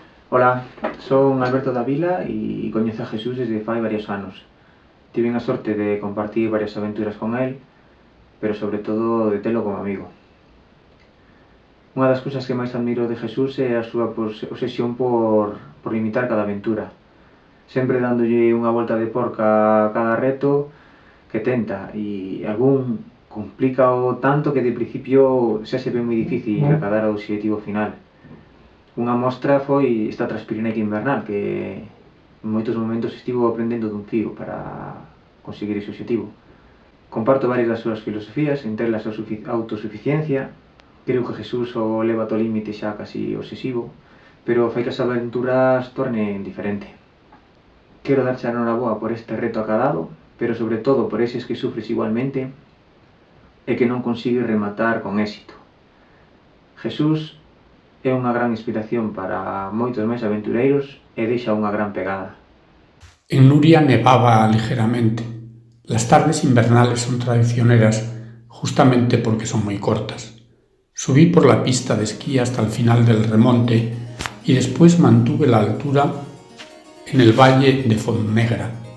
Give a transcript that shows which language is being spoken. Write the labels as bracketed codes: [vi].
[gl] Ola, son Alberto Davila e coñezo a Jesús desde fai varios anos. Tive a sorte de compartir varias aventuras con él, pero sobre todo de telo como amigo. Unha das cousas que máis admiro de Jesús é a súa obsesión por limitar cada aventura, sempre dándolle unha volta de porca a cada reto que tenta, e algún complica o tanto que de principio xa se ve moi difícil acadar o obxectivo final. Unha mostra foi esta Transpirenaica invernal, que en moitos momentos estivo aprendendo dun fío para conseguir ese obxectivo. Comparto varias das súas filosofías, entre elas a autosuficiencia. Creo que Jesús o leva ao límite xa casi obsesivo, pero fai que as aventuras tornen diferente. Quero darche a noraboa por este reto acadado, pero sobre todo por eses que sufres igualmente e que non consigues rematar con éxito. Jesús é unha gran inspiración para moitos máis aventureiros e deixa unha gran pegada. [es] En Nuria nevaba ligeramente. Las tardes invernales son traicioneras justamente porque son muy cortas. Subí por la pista de esquí hasta el final del remonte y después mantuve la altura en el valle de Fontnegra.